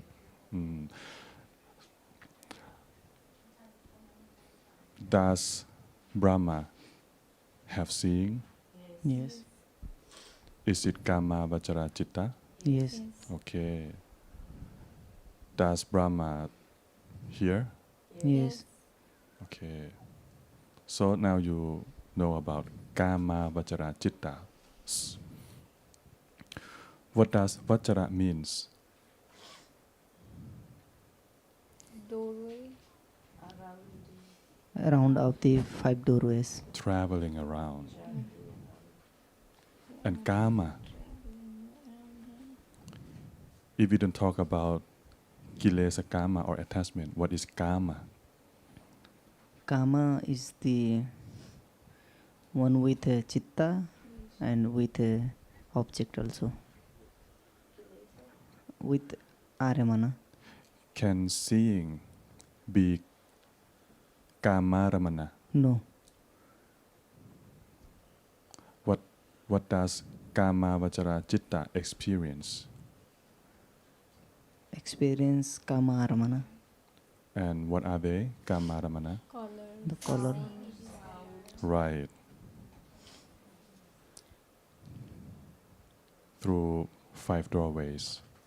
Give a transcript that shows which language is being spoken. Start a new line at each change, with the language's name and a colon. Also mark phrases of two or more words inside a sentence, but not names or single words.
English: Mm. Does Brahma have seeing? yes Is it
Pali: kama vachara citta?
English: yes Okay. Does Brahma hear? yes Okay. So now you know about
Pali: kama vachara cittas.
English: What does vachara means? Doorway. around of the 5 doorways Traveling around. And kama. If we don't talk about
Pali: kilesa kama
English: or attachment, what is kama? Kama is the one with a chitta and with a object also. With aramana. Can seeing be kamaramana? No. What does
Pali: kama vachara citta
English: experience? Experience
Pali: kama aramana.
English: And what are they? Kamaramana? Color. The color. Right. Through 5 doorways.